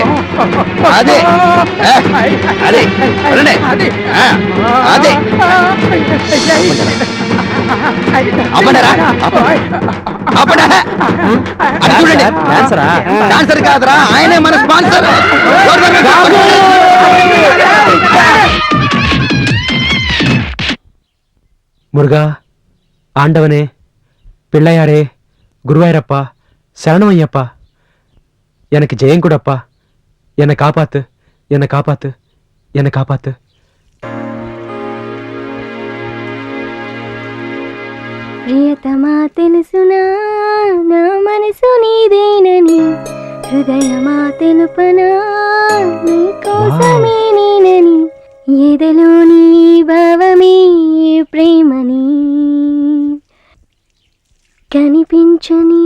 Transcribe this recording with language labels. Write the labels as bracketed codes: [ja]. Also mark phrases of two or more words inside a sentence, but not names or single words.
[te] అదే అదే కొట్టండి. అదే అప్పడరా, అప్పడ. అది చూడండి, డాన్సర్ కాదురా, ఆయనే మన స్పాన్సర్. [ta] முருகா, ஆண்டவனே, பிள்ளையாரே, குருவாயிரப்பா, சரணம் ஐயப்பா, எனக்கு ஜெயம் கூடப்பா. என்னை காப்பாத்து, என்னை காப்பாத்து, என்னை காப்பாத்து. [te] ప్రియతమా తెలుసునా నా మనసు నీదేనని, హృదయమా తెలుపనా నీ కోసమే నేనని, ఎదలో నీ భావమే ప్రేమని, కనిపించని